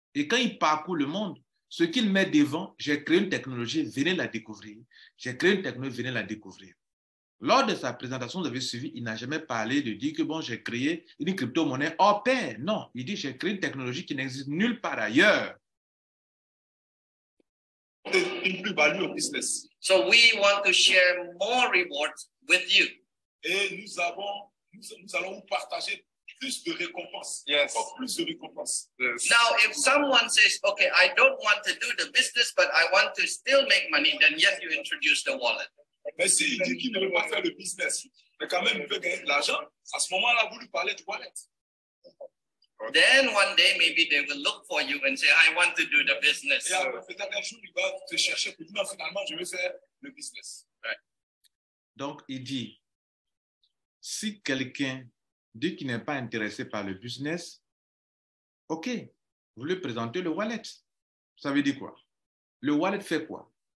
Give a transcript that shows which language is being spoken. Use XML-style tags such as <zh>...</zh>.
<fr>Et quand il parcourt le monde, ce qu'il met devant, j'ai créé une technologie, venez la découvrir. J'ai créé une technologie, venez la découvrir. Lors de sa présentation, vous avez suivi, il n'a jamais parlé de dire que bon, j'ai créé une crypto-monnaie hors pair. Non, il dit j'ai créé une technologie qui n'existe nulle part ailleurs. une plus-value au business.</fr> <en>So we want to share more rewards with you.</en> <fr>Et nous allons vous partager plus de récompenses.</fr> <en>Yes.</en> <fr>Encore plus de récompenses.</fr> <en>Yes. Now, if someone says, okay, I don't want to do the business, but I want to still make money, then yes, you introduce the wallet.</en> <fr>Mais s'il dit qu'il ne veut pas faire le business, mais quand même il veut gagner de l'argent, à ce moment-là, vous lui parlez du wallet.</fr> <en>Then one day, maybe they will look for you and say, I want to do the business.</en> <fr>Et après, peut-être un jour, il va te chercher pour dire, non, finalement, je veux faire le business.</fr> <en>Right.</en> <fr>Donc, il dit, si quelqu'un dit qu'il n'est pas intéressé par le business, OK, vous lui présentez le wallet. Ça veut dire quoi? Le wallet fait quoi?</fr>